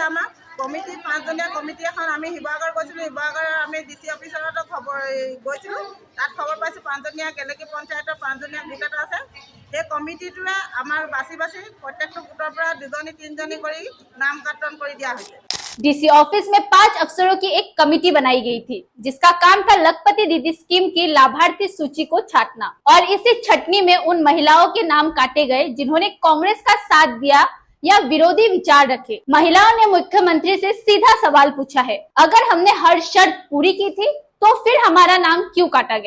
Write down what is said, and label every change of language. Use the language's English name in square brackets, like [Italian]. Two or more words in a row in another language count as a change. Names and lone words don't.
[Assamese] আমাক কমিটি 5জনীয়া কমিটি এখন আমি শিৱসাগৰ গৈছিলোঁ। শিৱসাগৰ আমি ডিচি অফিচতো খবৰ গৈছিলোঁ। তাত খবৰ পাইছোঁ 5জনীয়া গেলেকী পঞ্চায়তৰ 5জনীয়া গোট এটা আছে। সেই কমিটিটোৱে আমাৰ বাছি বাছি প্ৰত্যেকটো গোটৰ পৰা 2জনী 3জনী কৰি নাম কাৰ্টন কৰি দিয়া হৈছে। [English] DC office [Hindi] में 5 अफसरों की एक कमेटी बनाई गई थी, जिसका काम था लखपति दीदी स्कीम की लाभार्थी सूची को छांटना। और इसी छटनी में उन महिलाओं के नाम काटे गए जिन्होंने कांग्रेस का साथ दिया या विरोधी विचार रखे। महिलाओं ने मुख्यमंत्री से सीधा सवाल पूछा है, अगर हमने हर शर्त पूरी की थी तो फिर हमारा नाम क्यों काटा गया?